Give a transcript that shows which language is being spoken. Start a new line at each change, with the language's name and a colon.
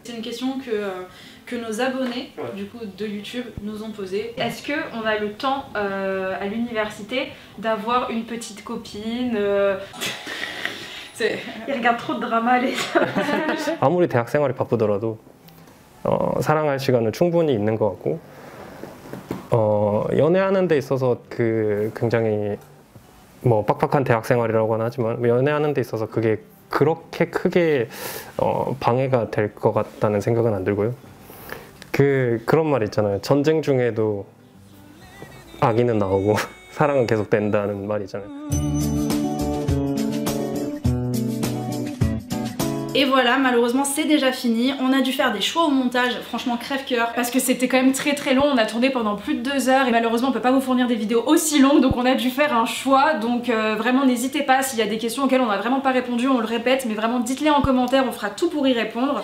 French: C'est une question que nos abonnés du coup de YouTube nous ont posée. Est-ce qu'on a le temps à l'université d'avoir une petite copine Il regarde trop de drama les
Korean: 아무리 대학 생활이 바쁘더라도 사랑할 시간은 충분히 있는 것 같고 연애하는 데 있어서 그 굉장히 뭐 빡빡한 대학 생활이라고는 하지만 연애하는 데 있어서 그게 그렇게 크게 방해가 될 것 같다는 생각은 안 들고요. 그런 말 있잖아요. 전쟁 중에도 아기는 나오고 사랑은 계속 된다는 말 있잖아요.
French: Et voilà, malheureusement c'est déjà fini. On a dû faire des choix au montage, franchement crève-cœur. Parce que c'était quand même très long, on a tourné pendant plus de 2 heures et malheureusement on peut pas vous fournir des vidéos aussi longues, donc on a dû faire un choix. Donc vraiment n'hésitez pas, s'il y a des questions auxquelles on n'a vraiment pas répondu, on le répète, mais vraiment dites-les en commentaire, on fera tout pour y répondre.